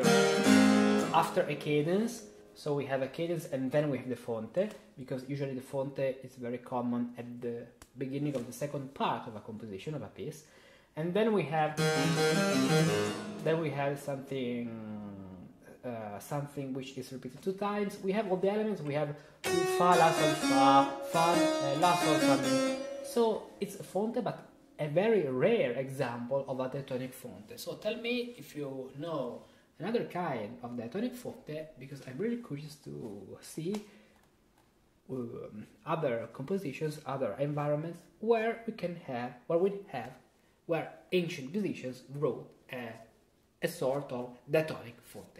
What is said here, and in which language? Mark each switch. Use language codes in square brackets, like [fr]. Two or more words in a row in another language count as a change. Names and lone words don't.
[en] After a cadence, so we have a cadence and then we have the fonte, because usually the fonte is very common at the beginning of the second part of a composition, of a piece. And then we have something something which is repeated 2 times. We have all the elements, we have fa, la, sol, fa, la, sol, fa, mi. So it's a fonte, but a very rare example of a diatonic fonte. So tell me if you know another kind of diatonic fonte, because I'm really curious to see other compositions, other environments where where ancient musicians wrote a sort of diatonic fonte.